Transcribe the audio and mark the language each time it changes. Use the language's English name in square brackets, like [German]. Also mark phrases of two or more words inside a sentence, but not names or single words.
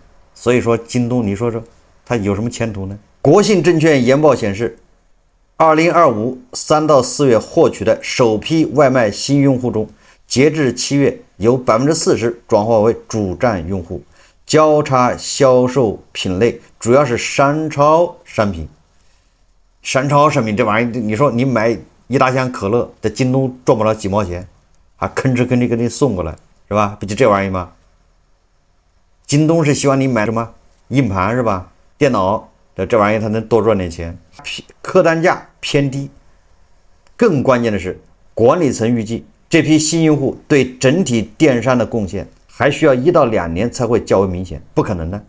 [Chinese] 所以說京東，你說說它有什麼前途呢？國信證券研報顯示，2025 3到4月獲取的首批外賣新用戶中，截至7月有 40% 轉化為主站用戶，交叉銷售品類主要是商超商品。商超商品這玩意兒，你說你買一大箱可樂，在京東賺不了幾毛錢，還吭哧吭哧給你送過來，是吧？不就這玩意兒嗎？京東是希望你買什麼硬盤是吧？電腦這玩意兒它能多賺點錢，客單價偏低。更關鍵的是，管理層預計這批新用戶對整體電商的貢獻還需要1到2年才會較為明顯，不可能的。